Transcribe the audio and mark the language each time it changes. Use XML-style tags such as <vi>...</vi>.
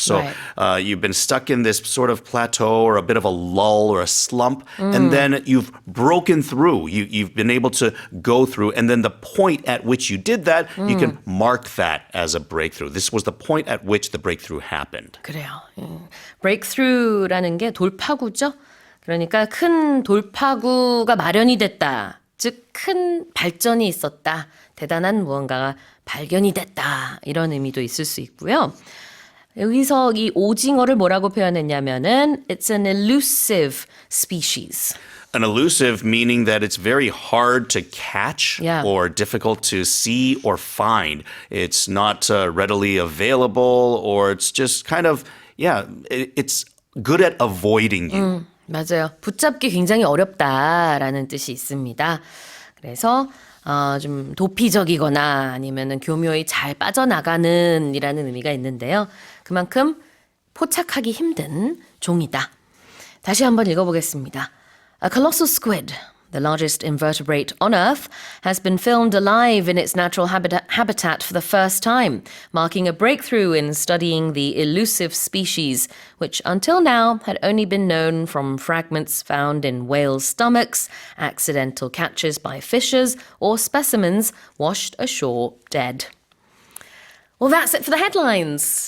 <en>So you've been stuck in this sort of plateau or a bit of a lull or a slump, and then you've broken through. You've been able to go through, and then the point at which you did that, you can mark that as a breakthrough. This was the point at which the breakthrough happened.</en> <ko>그래요. breakthrough라는 게 돌파구죠. 그러니까 큰 돌파구가 마련이 됐다. 즉 큰 발전이 있었다. 대단한 무언가가 발견이 됐다. 이런 의미도 있을 수 있고요. 여기서 이 오징어를 뭐라고 표현했냐면은</ko> <en>It's an elusive species. An elusive meaning that it's very hard to catch or difficult to see or find. It's not readily available or it's just kind of, it's good at avoiding you.</en> <ko>맞아요. 붙잡기 굉장히 어렵다라는 뜻이 있습니다. 그래서 좀 도피적이거나 아니면은 교묘히 잘 빠져나가는 이라는 의미가 있는데요. 그만큼 포착하기 힘든 종이다. 다시 한번 읽어보겠습니다.</ko> <en>A colossal squid, the largest invertebrate on Earth, has been filmed alive in its natural habitat for the first time, marking a breakthrough in studying the elusive species, which until now had only been known from fragments found in whale stomachs, accidental catches by fishers, or specimens washed ashore dead. Well, that's it for the headlines.</en>